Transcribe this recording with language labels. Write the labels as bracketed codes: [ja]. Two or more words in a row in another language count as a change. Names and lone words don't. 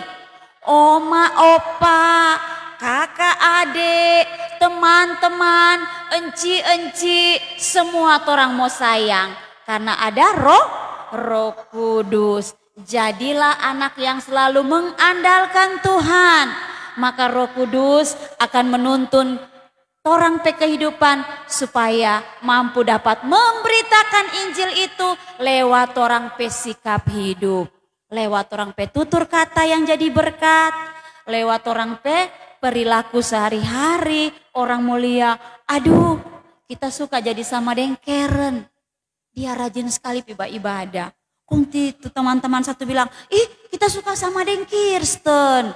[xmm] Oma, opa, kakak, adik, teman-teman, enci-enci, semua torang mau sayang. [id] Karena ada Roh Kudus. Jadilah anak yang selalu mengandalkan Tuhan. [xmm] Maka Roh Kudus akan menuntun torang pe kehidupan supaya mampu dapat memberitakan Injil itu lewat torang pe sikap hidup. Lewat orang pe tutur kata yang jadi berkat, lewat orang pe perilaku sehari-hari, orang mulia. Aduh, kita suka jadi sama deng Karen. Dia rajin sekali ibadah. Kunti itu teman-teman satu bilang, kita suka sama deng Kirsten.